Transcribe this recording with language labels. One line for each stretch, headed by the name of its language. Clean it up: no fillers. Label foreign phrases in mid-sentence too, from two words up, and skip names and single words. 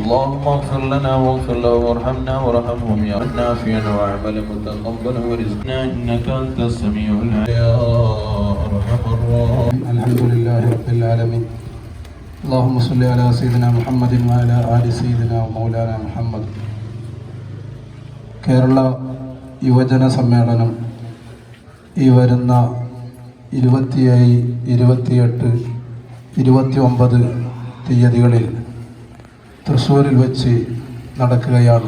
Arabic: اللهم اغفر لنا واغفر له وارحمنا وارحمهم يا نافعا وعملا متقبلا ورزقنا إنك أنت السميع العليم يا أرحم الراحمين. الحمد لله رب العالمين. اللهم صل على سيدنا محمد وعلى آل سيدنا ومولانا محمد.
Malayalam: കേരള യുവജന സമ്മേളനം ഈ വരുന്ന 27, 28, 29 തീയതികളിൽ തൃശ്ശൂരിൽ വെച്ച് നടക്കുകയാണ്.